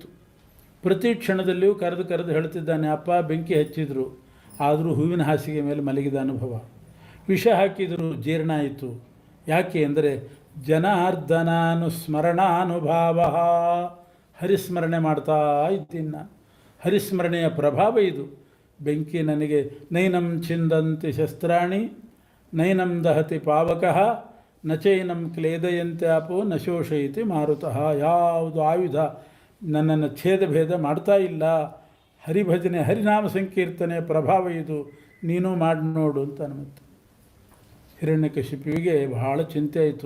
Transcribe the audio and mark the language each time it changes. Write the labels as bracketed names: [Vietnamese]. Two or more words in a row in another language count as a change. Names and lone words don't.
[Kannada] ಪ್ರತಿ ಕ್ಷಣದಲ್ಲಿಯೂ ಕರೆದು ಹೇಳ್ತಿದ್ದಾನೆ, ಅಪ್ಪ ಬೆಂಕಿ ಹಚ್ಚಿದ್ರು ಆದರೂ ಹೂವಿನ ಹಾಸಿಗೆ ಮೇಲೆ ಮಲಗಿದ ಅನುಭವ. ವಿಷ ಹಾಕಿದರೂ ಜೀರ್ಣ ಆಯಿತು. ಯಾಕೆ ಅಂದರೆ ಜನಾರ್ದನಾನುಸ್ಮರಣಾನುಭಾವ. ಹರಿಸ್ಮರಣೆ ಮಾಡ್ತಾ ಇದ್ದೀನಿ ನಾನು. ಹರಿಸ್ಮರಣೆಯ ಪ್ರಭಾವ ಇದು. ಬೆಂಕಿ ನನಗೆ [Sanskrit] ನೈನಂ ಛಿಂದಂತಿ ಶಸ್ತ್ರಾಣಿ ನೈನಂ ದಹತಿ ಪಾವಕಃ ನಚೈನಂ ಕ್ಲೇದಯಂತ್ಯಾಪೋ ನ ಶೋಷಯತಿ ಮಾರುತಃ. [Kannada] ಯಾವುದು ಆಯುಧ ನನ್ನನ್ನು ಛೇದಭೇದ ಮಾಡ್ತಾ ಇಲ್ಲ. ಹರಿಭಜನೆ ಹರಿನಾಮ ಸಂಕೀರ್ತನೆ ಪ್ರಭಾವ ಇದು, ನೀನು ಮಾಡಿ ನೋಡು ಅಂತ ಅನ್ನುತ್ತೆ. ಹಿರಣ್ಯಕಶಿಪುವಿಗೆ ಬಹಳ ಚಿಂತೆ ಆಯಿತು.